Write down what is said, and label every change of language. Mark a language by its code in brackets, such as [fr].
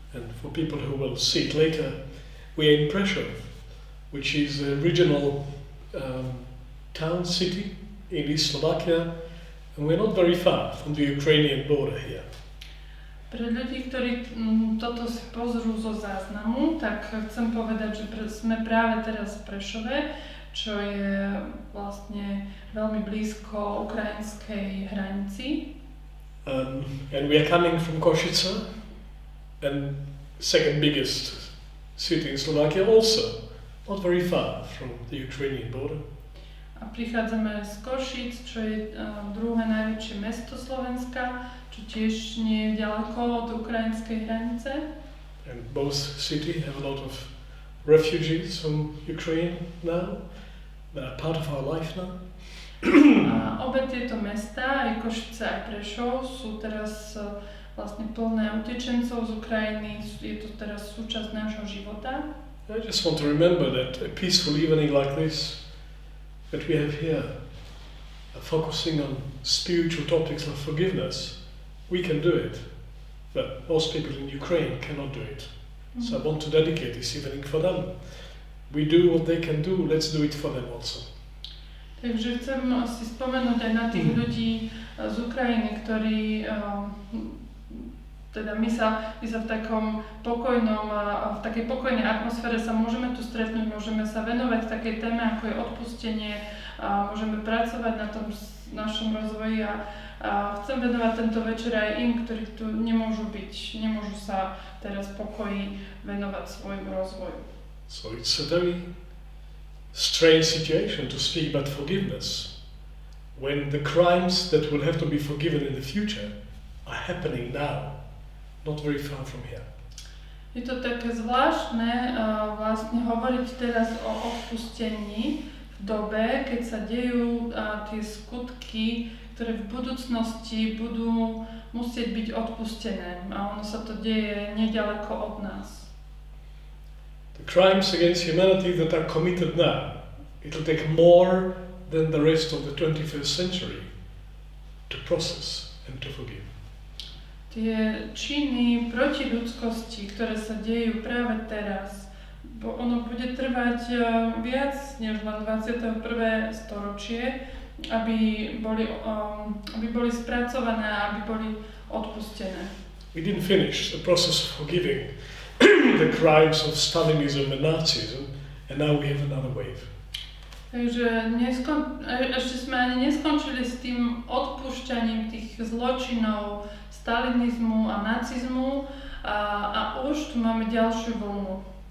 [en] And for people who will see it later, we are in Prešov, which is a regional town, city in East Slovakia, and we're not very far from the Ukrainian border here. [sk] Pre ľudí, ktorí toto si pozrú zo záznamu, tak chcem povedať, že sme práve teraz v Prešove, čo je vlastne veľmi blízko ukrajinskej hranici. [en] And we are coming from Košice, and second biggest city in Slovakia, also not very far from the Ukrainian border. [sk] A prichádzame z Košic, čo je druhé najväčšie mesto Slovenska, čo tiež nie je ďaleko od ukrajinskej hranice. [en] And both cities have a lot of refugees from Ukraine now. They are part of our life now. [sk] A obe tieto mestá, aj Košice, aj Prešov, sú teraz vlastne plné utečencov z Ukrajiny. Je to teraz súčasť nášho života. [en] I just want to remember that a peaceful evening like this that we have here, focusing on spiritual topics like forgiveness, we can do it, but most people in Ukraine cannot do it. So I want to dedicate this evening for them. We do what they can do, let's do it for them also. [sk] Takže chcem si spomenúť aj na tých ľudí z Ukrajiny, ktorí teda my sa v takom pokojnom, v takej pokojnej atmosfére sa môžeme tu stretnúť, môžeme sa venovať takej téme, ako je odpustenie, môžeme pracovať na tom našom rozvoji a chcem venovať tento večer aj im, ktorí tu nemôžu sa teraz v pokoji venovať svojmu rozvoju. [en] So it's a very strange situation to speak about forgiveness when the crimes that will have to be forgiven in the future are happening now. Not very far from here. [sk] Je to také zvláštne vlastne hovoriť teraz o odpustení v dobe, keď sa dejú tie skutky, ktoré v budúcnosti budú musieť byť odpustené. A ono sa to deje nedaleko od nás. [en] The crimes against humanity that are committed now, it will take more than the rest of the 21st century to process and to forgive. [sk] Tie činy proti ľudskosti, ktoré sa dejú práve teraz, ono bude trvať viac než len 21. storočie, aby boli spracované a aby boli odpustené. [en] We didn't finish the process of forgiving the crimes of Stalinism and Nazism, and now we have another wave. [sk] Takže ešte sme ani neskončili s tým odpúšťaním tých zločinov stalinizmu a nacizmu a už tu máme ďalšiu vlnu.